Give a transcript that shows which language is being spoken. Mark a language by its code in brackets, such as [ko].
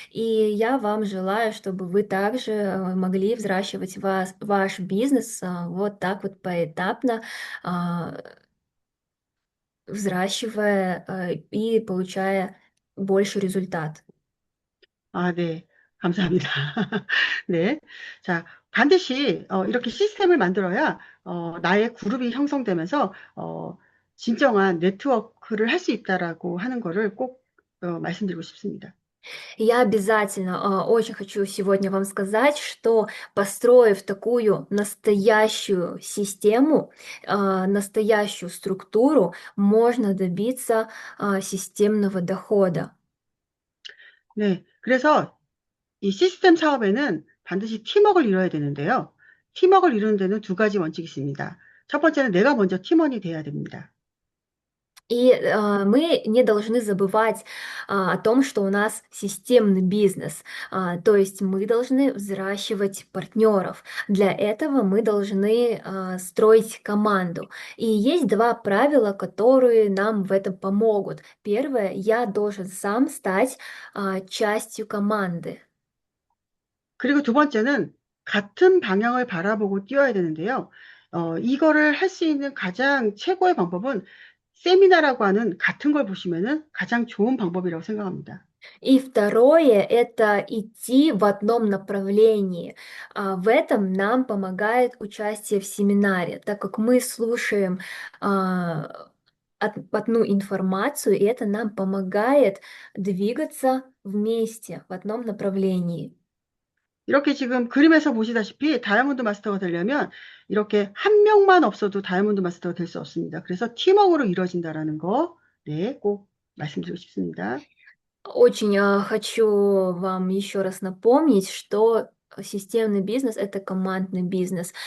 [ru] И я вам желаю, чтобы вы также могли взращивать ваш бизнес вот так вот поэтапно, а, взращивая и получая больше результат. [ko] 아, 네. 감사합니다. 네. 자, 반드시 이렇게 시스템을 만들어야 나의 그룹이 형성되면서 진정한 네트워크를 할 수 있다라고 하는 거를 꼭 말씀드리고 싶습니다. [ru] Я обязательно очень хочу сегодня вам сказать, что построив такую настоящую систему, настоящую структуру, можно добиться системного дохода. [ko] 네. 그래서 이 시스템 사업에는 반드시 팀워크를 이뤄야 되는데요. 팀워크를 이루는 데는 두 가지 원칙이 있습니다. 첫 번째는 내가 먼저 팀원이 돼야 됩니다. [ru] И мы не должны забывать о том, что у нас системный бизнес. То есть мы должны взращивать партнеров. Для этого мы должны строить команду. И есть два правила, которые нам в этом помогут. Первое, я должен сам стать частью команды. [ko] 그리고 두 번째는 같은 방향을 바라보고 뛰어야 되는데요. 이거를 할 수 있는 가장 최고의 방법은 세미나라고 하는 같은 걸 보시면은 가장 좋은 방법이라고 생각합니다. [ru] И второе– это идти в одном направлении. В этом нам помогает участие в семинаре, так как мы слушаем одну информацию, и это нам помогает двигаться вместе в одном направлении. [ko] 이렇게 지금 그림에서 보시다시피 다이아몬드 마스터가 되려면 이렇게 한 명만 없어도 다이아몬드 마스터가 될 수 없습니다. 그래서 팀워크로 이루어진다라는 거, 네, 꼭 말씀드리고 싶습니다. [ru] Очень хочу вам еще раз напомнить, что системный бизнес– это командный бизнес.